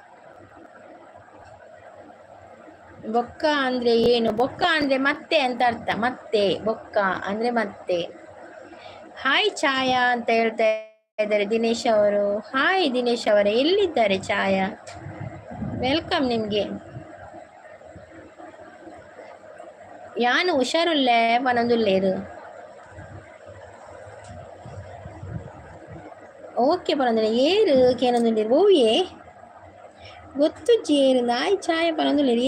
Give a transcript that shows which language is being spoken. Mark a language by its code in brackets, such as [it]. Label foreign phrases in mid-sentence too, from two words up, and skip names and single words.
[kn] ಬೊಕ್ಕ ಅಂದರೆ ಏನು? ಬೊಕ್ಕ ಅಂದರೆ ಮತ್ತೆ ಅಂತ ಅರ್ಥ. ಮತ್ತೆ ಬೊಕ್ಕ ಅಂದರೆ ಮತ್ತೆ. ಹಾಯ್ ಛಾಯಾ ಅಂತ ಹೇಳ್ತಾ ಇದ್ದಾರೆ ದಿನೇಶ್ ಅವರು. ಹಾಯ್ ದಿನೇಶ್ ಅವರೇ, ಎಲ್ಲಿದ್ದಾರೆ ಛಾಯಾ? ವೆಲ್ಕಮ್ ನಿಮಗೆ. [tcy] ಯಾನು ಹುಷಾರುಲ್ಲೇ ಪನೊಂದುಲ್ಲೇರು. ಓಕೆ ಪನೊಂದುಲ್ಲ ಏರು ಕೇನೊಂದುಲ್ಲೇರು ಓಯೇ ಗೊತ್ತುಜ್ಜಿ ಏರು ನಾಯಿ ಚಾಯ ಪನೊಂದುಲ್ಲೇರು.